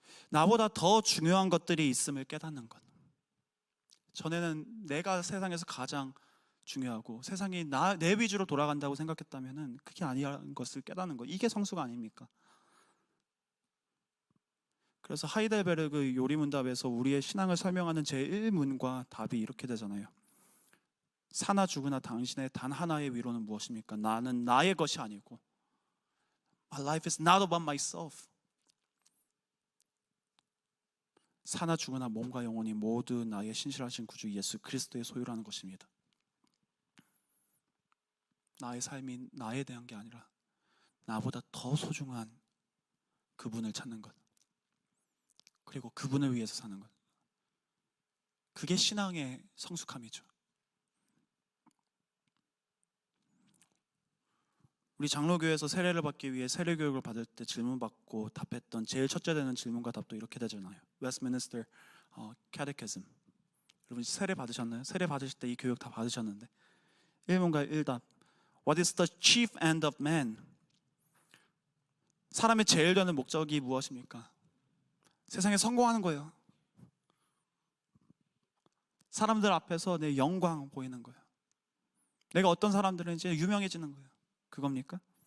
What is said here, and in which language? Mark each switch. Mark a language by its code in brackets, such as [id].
[ko] 나보다 더 중요한 것들이 있음을 깨닫는 것. 전에는 내가 세상에서 가장 중요하고 세상이 내 위주로 돌아간다고 생각했다면 그게 아니라는 것을 깨닫는 것. 이게 성숙 아닙니까? 그래서 하이델베르그 요리문답에서 우리의 신앙을 설명하는 제1문과 답이 이렇게 되잖아요. 사나 죽으나 당신의 단 하나의 위로는 무엇입니까? 나는 나의 것이 아니고 [en] My life is not about myself. [ko] 사나 죽으나 몸과 영혼이 모두 나의 신실하신 구주 예수 그리스도의 소유라는 것입니다. 나의 삶이 나에 대한 게 아니라 나보다 더 소중한 그분을 찾는 것, 그리고 그분을 위해서 사는 것. 그게 신앙의 성숙함이죠. 우리 장로교에서 세례를 받기 위해 세례 교육을 받을 때 질문받고 답했던 제일 첫째 되는 질문과 답도 이렇게 되잖아요. [en] Westminster Catechism. [ko] 여러분 세례 받으셨나요? 세례 받으실 때 이 교육 다 받으셨는데 1문과 1답. [en] What is the chief end of man? [ko] 사람의 제일 되는 목적이 무엇입니까? 세상에 성공하는 거예요. 사람들 앞에서 내 영광 보이는 거예요. 내가 어떤 사람들은 이제 유명해지는 거예요. 그겁니까?